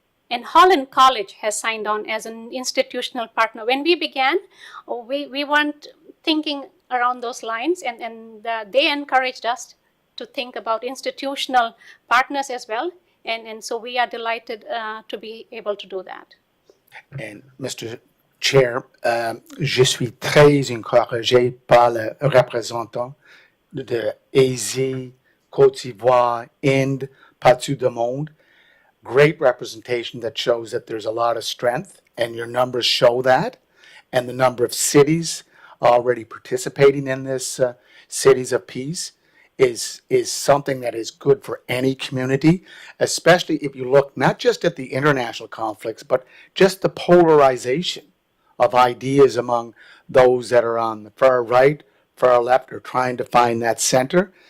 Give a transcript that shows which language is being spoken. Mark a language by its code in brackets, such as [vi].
[en] And Holland College has signed on as an institutional partner. When we began, we weren't thinking around those lines, and they encouraged us to think about institutional partners as well. And so we are delighted to be able to do that. And Mr. [fr] Chair, je suis très encouragé par le représentant de Asie, Côte d'Ivoire, Inde, partout du monde. [en] Great representation that shows that there's a lot of strength, and your numbers show that. And the number of cities already participating in this Cities of Peace is something that is good for any community, especially if you look not just at the international conflicts, but just the polarization of ideas among those that are on the far right, far left, or trying to find that center.